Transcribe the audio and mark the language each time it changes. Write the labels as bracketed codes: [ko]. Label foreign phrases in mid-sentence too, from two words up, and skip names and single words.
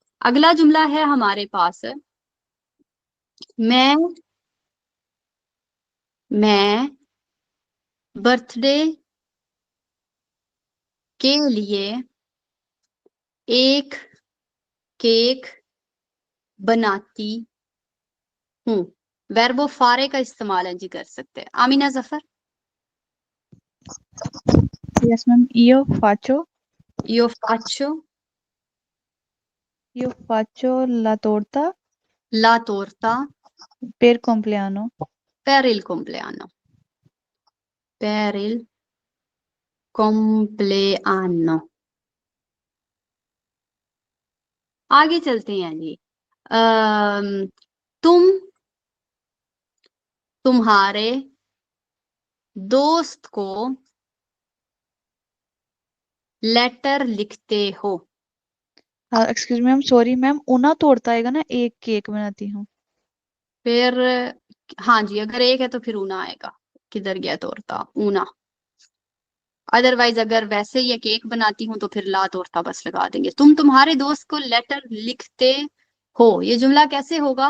[ur] اگلا جملہ ہے ہمارے پاس، میں برتھ ڈے کے لیے ایک کیک بناتی ہوں. [it] verbo fare [ur] کا استعمال ہے جی کر سکتے ہیں. آمنہ ظفر. [en] Yes, ma'am. [it] Io faccio io faccio la torta la torta per compleanno. per il compleanno। per il compleanno। [ur] آگے چلتے ہیں جی. تمہارے دوست کو لیٹر لکھتے ہو. [en] excuse me, ma'am, sorry ma'am, [it] una torta [ur] آئے گا نا، ایک کیک بناتی ہوں. پھر ہاں جی، اگر ایک ہے تو پھر اونا آئے گا. کدھر گیا تورتا؟ اونا. ادروائز اگر ویسے یہ کیک بناتی ہوں تو پھر [it] la torta [ur] بس لگا دیں گے. تم تمہارے دوست کو لیٹر لکھتے ہو، یہ جملہ کیسے ہوگا?